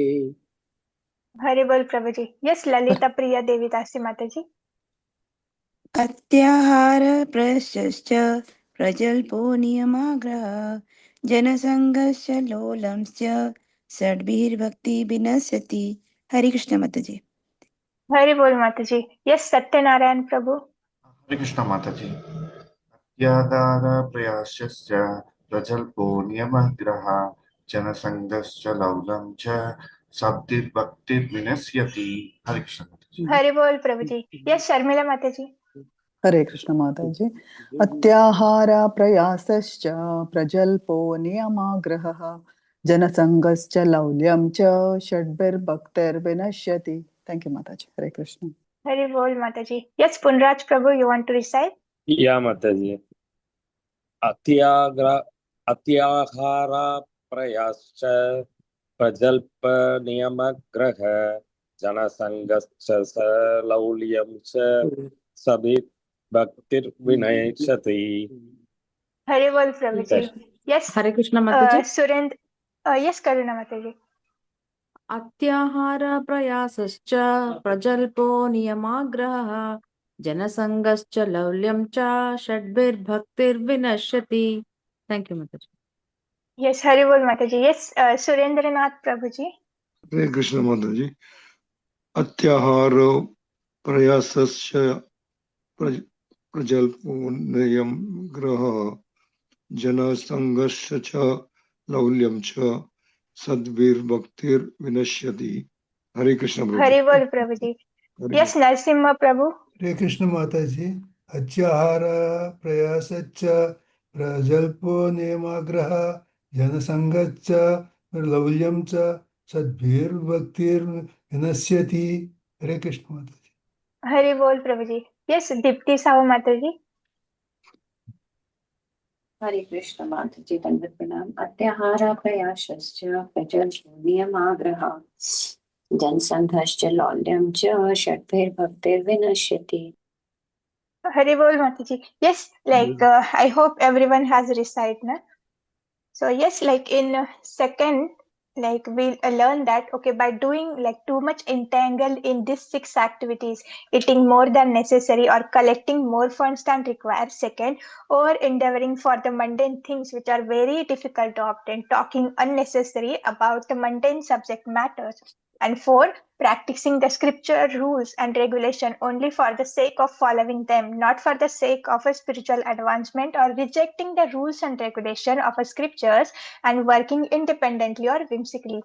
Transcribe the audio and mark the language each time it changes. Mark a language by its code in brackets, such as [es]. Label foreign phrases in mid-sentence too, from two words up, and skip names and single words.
[hi] हरे बोल प्रभु जी। यस ललिता प्रिया देवी दासी माता जी। [sa] अत्याहार प्रयश्च प्रजल्पो नियमाग्रहः जनसङ्गस्य लोलंश्च षड्भिर्भक्तिर्विनश्यति। [hi] हरे कृष्ण माताजी। हरे बोल माता जी। यस सत्यनारायण प्रभु। हरे कृष्ण माता जी। [sa] अत्याचार प्रयासश्च प्रजल्पो नियमग्रहः जनसङ्गश्च लौलं च सद्भिर्भक्तिर्विनश्यति। [hi] हरे कृष्ण माता जी। हरे बोल प्रभु जी। यस शर्मिला माता जी। हरे कृष्ण माता जी। [sa] अत्याहार प्रयासश्च प्रजल्पो नियमाग्रहः जनसङ्गश्च लौल्यं च षड्भिर्भक्तिर्विनश्यति। [en] thank you [hi] माता जी। हरे कृष्ण। हरे बोल माता जी। यस पुनराज प्रभु [en] you want to recite. [hi] या माता जी। [sa] अत्याहार प्रयाश्च प्रजल्प नियमग्रह जनसङ्गश्च लौल्यं च सद्भिर्भक्तिर्विनश्यति। [hi] हरे बोल प्रभु जी। यस हरे कृष्ण माता जी। सुरेंद्र यस करुणा माता जी। [sa] अत्याहार प्रयासश्च प्रजल्पो नियमाग्रहः जनसङ्गश्च लौल्यं च षड्भिर्भक्तिर्विनश्यति। [en] thank you [hi] माता जी। यस हरे बोल माता जी। यस सुरेंद्रनाथ प्रभु जी। हरे कृष्ण माता जी। [sa] अत्याहार प्रयासश्च प्रजल्पो नियमग्रहः जनसङ्गश्च च लौल्यं च सद्भिर्भक्तिर्विनश्यति। [hi] हरे कृष्ण प्रभु। हरे बोल प्रभु जी। यस नरसिम्हा प्रभु। हरे कृष्ण माता जी। [sa] अत्याहार प्रयासच्च प्रजल्पो नियमाग्रह जनसङ्गच्च लौल्यं च सद्भिर्भक्तिर्विनश्यति। [hi] हरे कृष्ण माता जी। हरे बोल प्रभु जी। यस दीप्ति साहू माता जी। हरे कृष्ण माता जी। दंडवत प्रणाम। [sa] अत्याहार प्रयासश्च प्रजल्पो नियमाग्रहः जनसङ्घश्च लौल्यं च षड्भिर्भक्तिर्विनश्यति। [hi] हरे बोल माता जी। [en] Yes, like I hope everyone has recite na. So yes, like in second like we learn that okay, by doing like too much entangled in these 6 activities, eating more than necessary or collecting more funds than required, second, or endeavoring for the mundane things which are very difficult to obtain, talking unnecessary about the mundane subject matters, and four, practicing the scripture rules and regulation only for the sake of following them, not for the sake of a spiritual advancement, or rejecting the rules and regulation of a scriptures and working independently or whimsically.